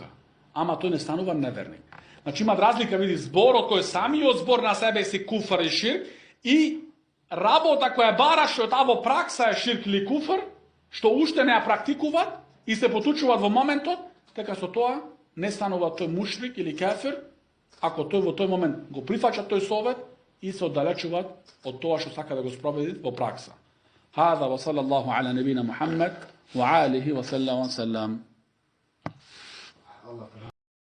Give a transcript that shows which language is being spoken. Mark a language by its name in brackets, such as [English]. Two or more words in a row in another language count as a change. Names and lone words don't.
[Macedonian] Ама тој не станува неверник. Значи има разлика, види, зборот кој самиот збор на себе си куфар и ширк и работа која бараш што таа во пракса е ширк или куфар, што уште не ја практикуваат и се потучуваат во моментот, така со тоа не станува тој мушрик или кафир, ако тој во тој момент го прифаќа тој совет и се оддалечуваат од тоа што сака да го спроведи во пракса. [Arabic] هذا وصلى الله على نبينا محمد وآله وسلم.